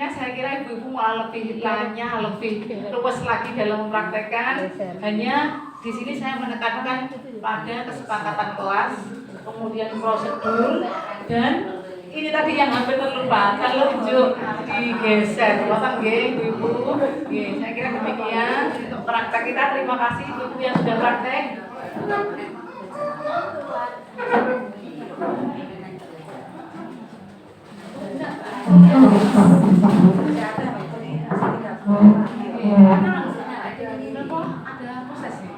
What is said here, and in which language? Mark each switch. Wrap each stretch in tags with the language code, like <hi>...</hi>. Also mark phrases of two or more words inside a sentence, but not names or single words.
<id>Saya kira ibu-ibu malah lebih tanya, lebih luas lagi dalam mempraktekkan. Hanya di sini saya menekankan pada kesepakatan kelas, kemudian prosedur, dan ini tadi yang hampir terlupa, telunjuk digeser. Wasan nggih ibu-ibu. Nggih, saya kira demikian untuk praktek kita. Terima kasih ibu-ibu yang sudah praktek. Ada proses</id>